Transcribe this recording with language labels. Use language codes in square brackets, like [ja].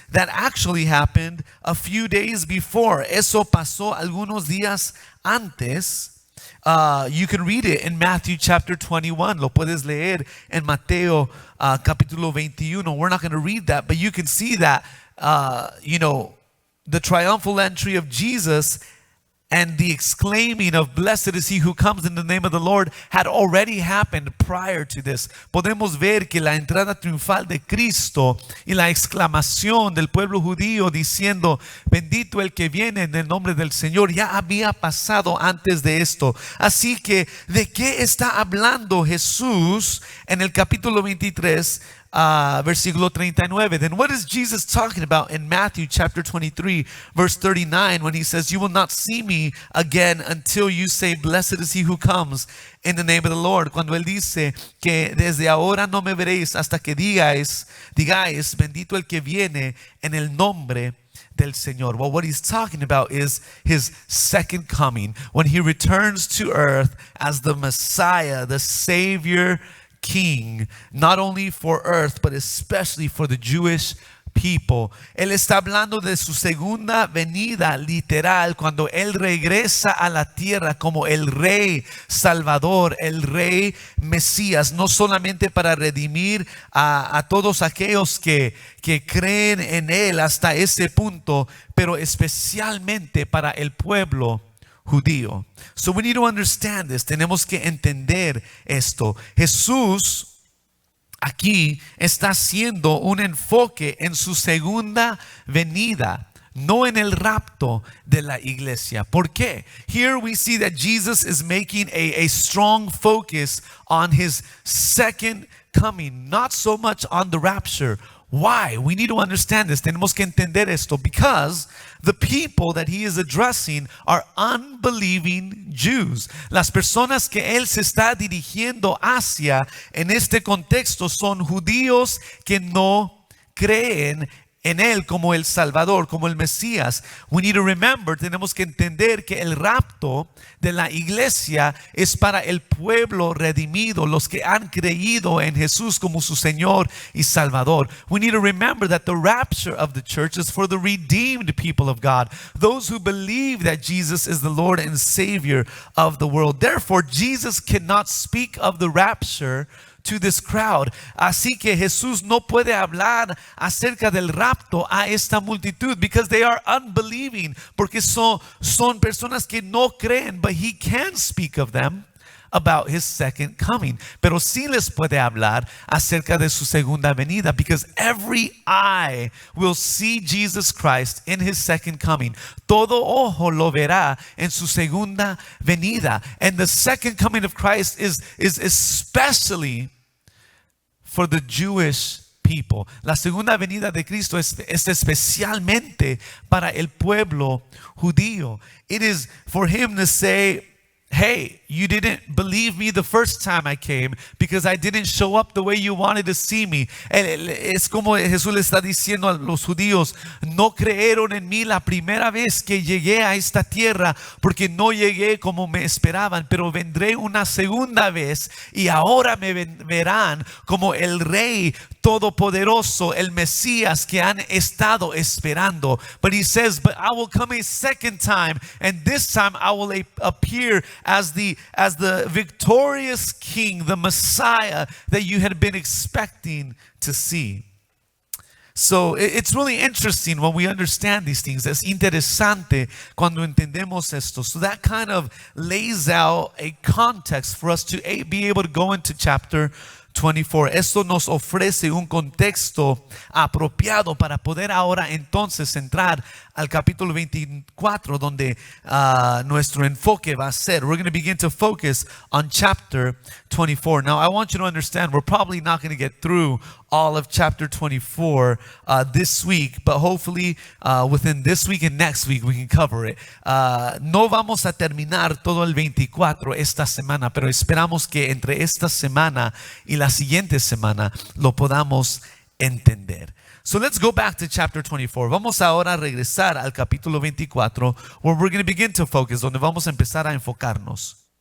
[en] That actually happened a few days before. [es] Eso pasó algunos días antes. [en] You can read it in Matthew chapter 21. [es] Lo puedes leer en Mateo capítulo 21. [en] We're not going to read that, but you can see that the triumphal entry of Jesus and the exclaiming of blessed is he who comes in the name of the Lord had already happened prior to this. [es] Podemos ver que la entrada triunfal de Cristo y la exclamación del pueblo judío diciendo bendito el que viene en el nombre del Señor ya había pasado antes de esto. Así que, ¿de qué está hablando Jesús en el capítulo 23? Versículo 39. [en] Then what is Jesus talking about in Matthew chapter 23 verse 39 when he says, you will not see me again until you say, blessed is he who comes in the name of the Lord? [es] Cuando él dice que desde ahora no me veréis hasta que digáis, bendito el que viene en el nombre del Señor. [en] Well, what he's talking about is his second coming, when he returns to earth as the Messiah, the Savior King, not only for earth, but especially for the Jewish people. [es] Él está hablando de su segunda venida literal, cuando él regresa a la tierra como el Rey Salvador, el Rey Mesías, no solamente para redimir a todos aquellos que creen en él hasta ese punto, pero especialmente para el pueblo judío. [en] So we need to understand this. [es] Tenemos que entender esto. Jesús aquí está haciendo un enfoque en su segunda venida, no en el rapto de la iglesia. ¿Por qué? [en] Here we see that Jesus is making a strong focus on his second coming, not so much on the rapture. Why? We need to understand this. [es] Tenemos que entender esto, [en] because the people that he is addressing are unbelieving Jews. [es] Las personas que él se está dirigiendo hacia en este contexto son judíos que no creen en él como el Salvador, como el Mesías. [en] We need to remember, [es] tenemos que entender que el rapto de la iglesia es para el pueblo redimido, los que han creído en Jesús como su Señor y Salvador. [en] We need to remember that the rapture of the church is for the redeemed people of God, those who believe that Jesus is the Lord and Savior of the world. Therefore, Jesus cannot speak of the rapture to this crowd. [es] Así que Jesús no puede hablar acerca del rapto a esta multitud, [en] because they are unbelieving, [es] porque son personas que no creen. [en] But he can speak of them, about his second coming. [es] Pero sí les puede hablar acerca de su segunda venida, [en] because every eye will see Jesus Christ in his second coming. [es] Todo ojo lo verá en su segunda venida. [en] And the second coming of Christ is especially for the Jewish people. [es] La segunda venida de Cristo es especialmente para el pueblo judío. [en] It is for him to say, hey, you didn't believe me the first time I came because I didn't show up the way you wanted to see me. [es] Es como Jesús le está diciendo a los judíos, no creyeron en mí la primera vez que llegué a esta tierra porque no llegué como me esperaban, pero vendré una segunda vez y ahora me verán como el Rey Todopoderoso, el Mesías que han estado esperando. [en] But he says, but I will come a second time, and this time I will appear as the victorious King, the Messiah that you had been expecting to see. So it's really interesting when we understand these things. [es] Es interesante cuando entendemos esto. [en] So that kind of lays out a context for us to be able to go into chapter 24. [es] Esto nos ofrece un contexto apropiado para poder ahora entonces entrar al capítulo 24, donde nuestro enfoque va a ser. [en] We're going to begin to focus on chapter 24. Now, I want you to understand, we're probably not going to get through all of chapter 24 this week, but hopefully within this week and next week we can cover it. [es] No vamos a terminar todo el 24 esta semana, pero esperamos que entre esta semana y la siguiente semana lo podamos entender. [en] So let's go back to chapter 24. [es] Vamos ahora a regresar al capítulo 24, [en] where we're going to begin to focus, [es] donde vamos a empezar a enfocarnos.